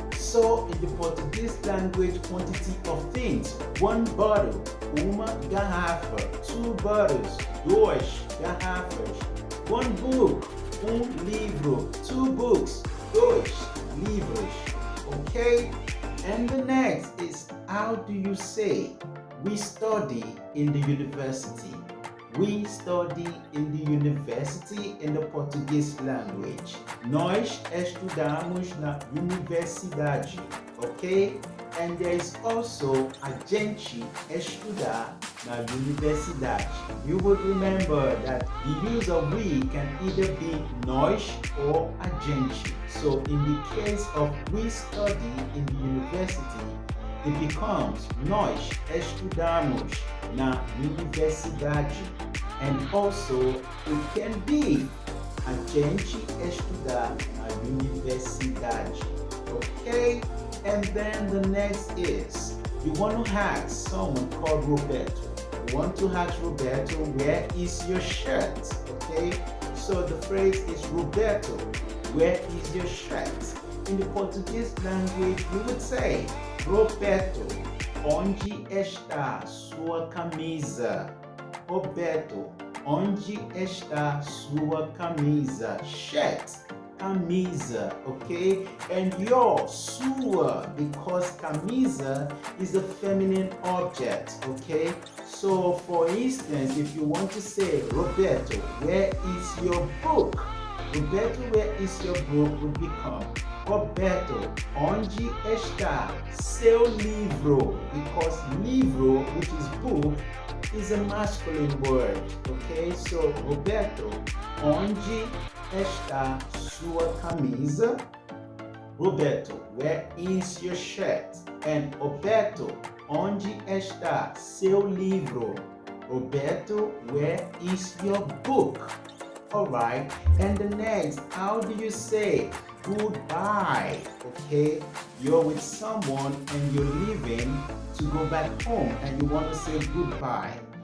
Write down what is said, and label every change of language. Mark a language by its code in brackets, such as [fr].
[en] So in the Portuguese language, quantity of things: one bottle, [pt] uma garrafa; [en] two bottles, [pt] duas garrafas; [en] one book, livro; two books, [pt] dois livros. [en] Okay? And the next is, how do you say we study in the university? We study in the university in the Portuguese language. [pt] Nós estudamos na universidade, okay? [en] And there is also [pt] a gente estudar na universidade. [en] You would remember that the use of we can either be nós or a gente. So in the case of we study in the university, it becomes [pt] nós estudamos na universidade. [en] And also it can be [pt] a gente estudar na universidade. [en] Okay? And then the next is, you want to ask someone called Roberto. You want to ask Roberto, where is your shirt? Okay? So the phrase is, Roberto, where is your shirt? In the Portuguese language, we would say, Roberto, [pt] onde está sua camisa? Roberto, onde está sua camisa? [en] Shirt, camisa, okay? And your, sua, because camisa is a feminine object, okay? So for instance, if you want to say, Roberto, where is your book? Roberto, where is your book would become, Roberto, [pt] onde está seu livro? [en] Because livro, which is book, is a masculine word, okay? [pt] So, Roberto, onde está sua camisa? [en] Roberto, where is your shirt? [pt] And Roberto, onde está seu livro? [en] Roberto, where is your book? Alright, and the next, how do you say goodbye? Okay, you're with someone and you're leaving to go back home and you want to say goodbye.